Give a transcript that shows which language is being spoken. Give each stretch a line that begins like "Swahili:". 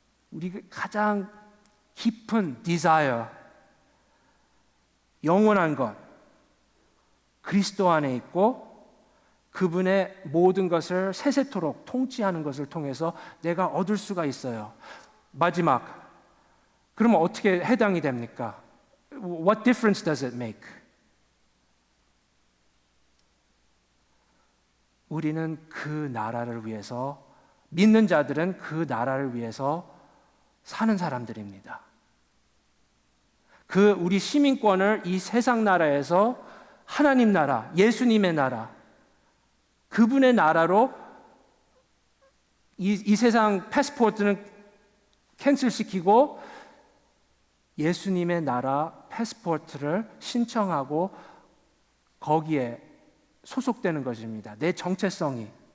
Korean: 우리가 가장 깊은 desire, 영원한 것, 그리스도 안에 있고 그분의 모든 것을 세세토록 통치하는 것을 통해서 내가 얻을 수가 있어요. 마지막, 그러면 어떻게 해당이 됩니까?
English: What difference does it make?
Korean: 우리는 그 나라를 위해서, 믿는 자들은 그 나라를 위해서 사는 사람들입니다. 우리 시민권을 이 세상 나라에서 하나님 나라, 예수님의 나라, 그분의 나라로 이 세상 패스포트는 캔슬시키고 예수님의 나라 패스포트를 신청하고 거기에 소속되는 것입니다. 내 정체성이.